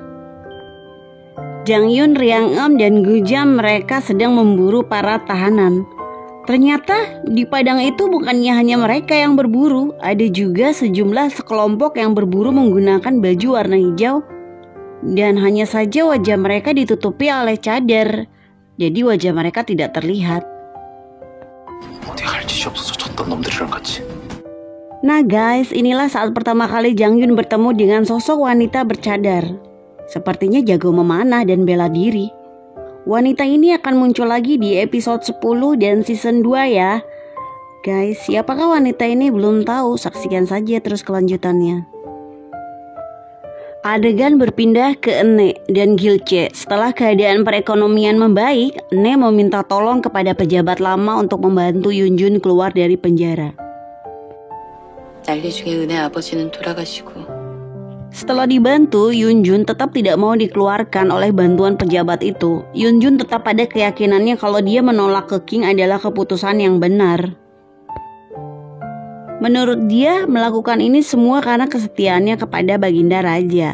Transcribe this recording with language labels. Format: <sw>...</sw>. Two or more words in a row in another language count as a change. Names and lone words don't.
<id>Jang Yun, Riang Em, dan Gujam mereka sedang memburu para tahanan. Ternyata di padang itu bukannya hanya mereka yang berburu, ada juga sekelompok yang berburu menggunakan baju warna hijau. dan hanya saja wajah mereka ditutupi oleh cadar, jadi wajah mereka tidak terlihat.</id> <ko>어디 할 짓이 없어서 쳤던 놈들이랑 같이.</ko> <id>Nah guys, inilah saat pertama kali Jang Yun bertemu dengan sosok wanita bercadar. Sepertinya jago memanah dan bela diri. Wanita ini akan muncul lagi di episode 10 dan season 2 ya. Guys, siapakah wanita ini belum tahu, saksikan saja terus kelanjutannya. Adegan berpindah ke Ene dan Gilce. Setelah keadaan perekonomian membaik, Ene meminta tolong kepada pejabat lama untuk membantu Yunjun keluar dari penjara.</id> <ko>난리 중에 은혜 아버지는 돌아가시고</ko> <id>Setelah dibantu, Yunjun tetap tidak mau dikeluarkan oleh bantuan pejabat itu. Yunjun tetap pada keyakinannya kalau dia menolak ke King adalah keputusan yang benar. Menurut dia, melakukan ini semua karena kesetiaannya kepada Baginda Raja.</id>